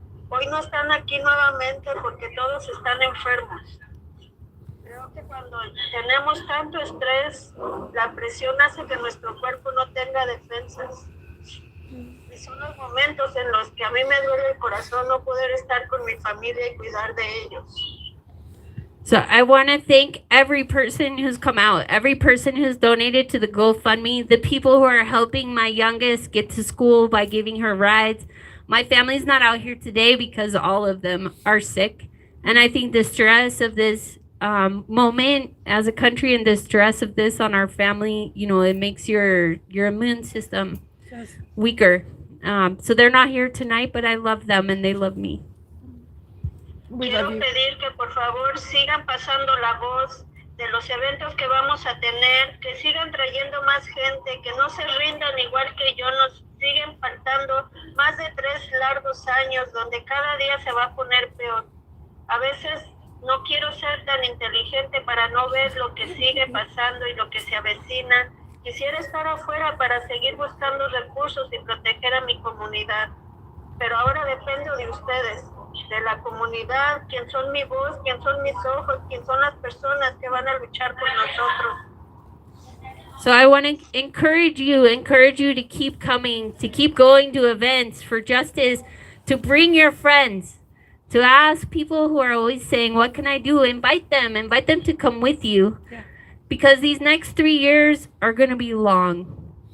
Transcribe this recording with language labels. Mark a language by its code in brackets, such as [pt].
[es] Hoy no están aquí nuevamente porque todos están enfermos. Creo que cuando tenemos tanto estrés, la presión hace que nuestro cuerpo no tenga defensas. Y son los momentos en los que a mí me duele el corazón no poder estar con mi familia y cuidar de ellos. [en] So I want to thank every person who's come out, every person who's donated to the GoFundMe, the people who are helping my youngest get to school by giving her rides. My family's not out here today because all of them are sick. And I think the stress of this moment as a country and the stress of this on our family, you know, it makes your immune system weaker. So they're not here tonight, but I love them and they love me. [es] Quiero pedir que por favor sigan pasando la voz de los eventos que vamos a tener, que sigan trayendo más gente, que no se rindan igual que yo, nos siguen faltando más de 3 largos años donde cada día se va a poner peor. A veces no quiero ser tan inteligente para no ver lo que sigue pasando y lo que se avecina. Quisiera estar afuera para seguir buscando recursos y proteger a mi comunidad, pero ahora dependo de ustedes, de la comunidad, quién son mi voz, quién son mis ojos, quién son las personas que van a luchar por nosotros. [en] So I want to encourage you to keep coming, to keep going to events for justice, to bring your friends, to ask people who are always saying, what can I do? Invite them to come with you. Yeah. Because these next 3 years are going to be long.